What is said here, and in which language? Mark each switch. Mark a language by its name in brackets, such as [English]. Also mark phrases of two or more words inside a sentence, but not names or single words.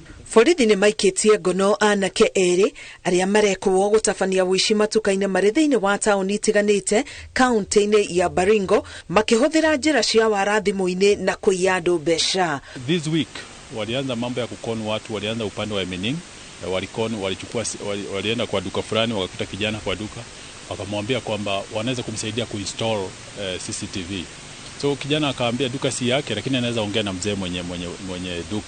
[Kikuyu] Borithi nĩ maikĩtie ngono anake erĩ arĩa marekwo gũtabania ũici matuka-inĩ marĩ thĩinĩ wa taũni itiganĩte kaunti-inĩ ya Baringo makĩhũthĩra njĩra cia wara thimũ-inĩ na kũiya andũ mbeca. [Swahili] This week walianza mambo ya kukoni watu, walianza upande wa Emening, walienda kwa duka fulani, wakakuta kijana kwa duka, wakamwambia kwamba wanaweza kumsaidia kuinstall CCTV. So kijana akaambia duka si yake, lakini anaweza ongea na mzee mwenye duka.